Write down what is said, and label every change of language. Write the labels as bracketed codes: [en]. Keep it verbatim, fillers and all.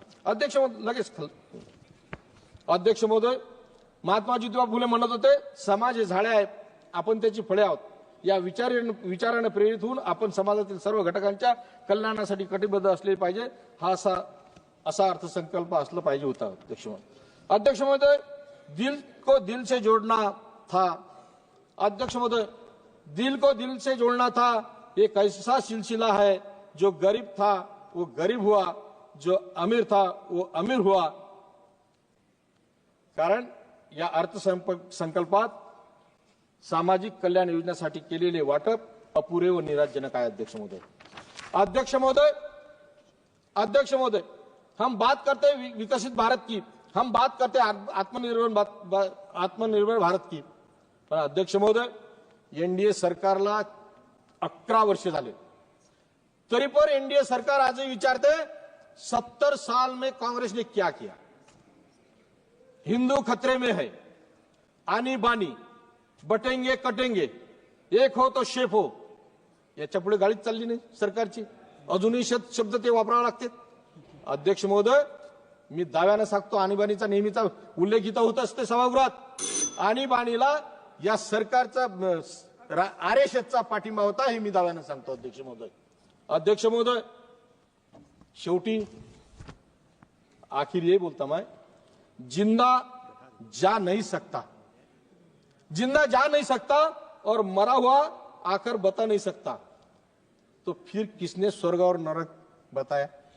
[mr] अध्यक्ष महोदय, लगेच खाल- अध्यक्ष महोदय, महात्मा ज्योतिबा फुले म्हणत होते, समाज हे झाडे आहे, आपण त्याची फळे आहोत. या विचार विचारानं प्रेरित होऊन आपण समाजातील सर्व घटकांच्या कल्याणासाठी कटिबद्ध असले पाहिजे. हा असा असा अर्थसंकल्प असला पाहिजे होता. [hi] अध्यक्ष महोदय अध्यक्ष महोदय दिल को दिल से जोडना था. अध्यक्ष महोदय, दिल को दिल से जोड़ना था, एक ऐसा सिलसिला है, जो गरीब था वो गरीब हुआ, जो अमीर था वो अमीर हुआ. [mr] कारण या अर्थसंप- संकल्पात सामाजिक कल्याण योजनेसाठी केलेले वाटप अपुरे व निराशजनक आहे. [hi] अध्यक्ष महोदय अध्यक्ष महोदय अध्यक्ष महोदय हम बात करते हैं वि- विकसित भारत की, हम बात करते हैं आत्म- आत्मनिर्भर बात- बा- आत्मनिर्भर भारत की. [mr] पण अध्यक्ष महोदय, एनडीए सरकारला अकरा वर्ष झाले, तरी पण एनडीए सरकार आजही विचारते, [hi] सत्तर साल में कांग्रेस ने क्या किया. हिंदू खतरे में है, आनी बानी, बटेंगे कटेंगे, एक हो तो शेफ हो. [mr] याच्या पुढे गाडीच चालली नाही सरकारची. अजूनही शत- शब्द ते वापरावे लागते. अध्यक्ष महोदय, मी दाव्यानं सांगतो, आणीबाणीचा नेहमीचा उल्लेख इथं होत असते सभागृहात. आणीबाणीला या सरकारचा अं, स- रा- आर एस एसचा पाठिंबा होता, हे मी दाव्यानं सांगतो. [hi] अध्यक्ष महोदय अध्यक्ष महोदय [mr] शेवटी [hi] आखिर ये बोलता मैं, जिंदा जा नहीं सकता, जिंदा जा नहीं सकता और मरा हुआ आकर बता नहीं सकता, तो फिर किसने स्वर्ग और नरक बताया.